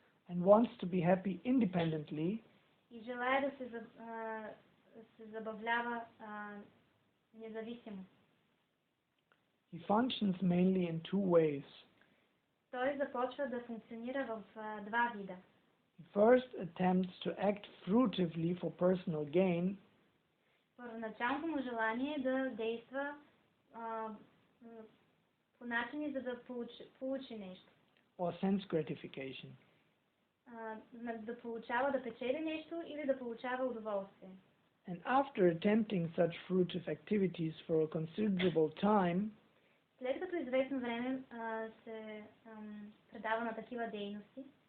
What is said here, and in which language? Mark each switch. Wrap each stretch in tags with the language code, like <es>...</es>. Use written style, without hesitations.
<en>and wants to be happy independently,</en> <bg>и желая да се забавлява независимо.</bg> <en>he functions mainly in two ways.</en> <bg>Той започва да функционира в два вида.</bg> <en>He first attempts to act fruitively for personal gain,</en> <bg>Първоначалното му желание е да действа по начини, за да получи нещо.</bg> <en>or sense gratification.</en> <bg>Да получава, да печели нещо или да получава удоволствие.</bg> <en>And after attempting such fruitive activities for a considerable time,</en> <bg>След като известно време се предава на такива дейности,</bg>